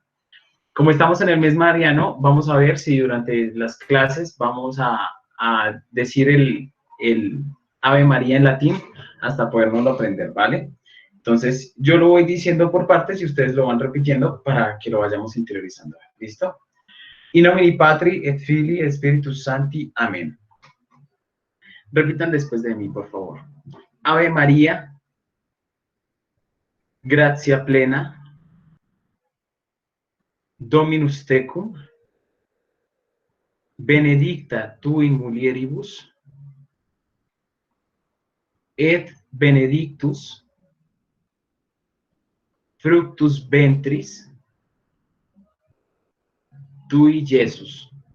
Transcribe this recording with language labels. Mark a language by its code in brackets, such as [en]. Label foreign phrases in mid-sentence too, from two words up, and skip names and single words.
[es] Como estamos en el mes mariano, vamos a ver si durante las clases vamos a decir el Ave María en latín hasta podernoslo aprender, ¿vale? Entonces, yo lo voy diciendo por partes y ustedes lo van repitiendo para que lo vayamos interiorizando. ¿Listo? [la] In nomine Patri et Filii et Spiritus Sancti. [es] Amén. Repitan después de mí, por favor. [la] Ave María, gratia plena, Dominus tecum, benedicta tu in mulieribus, et benedictus fructus ventris tui, Jesús.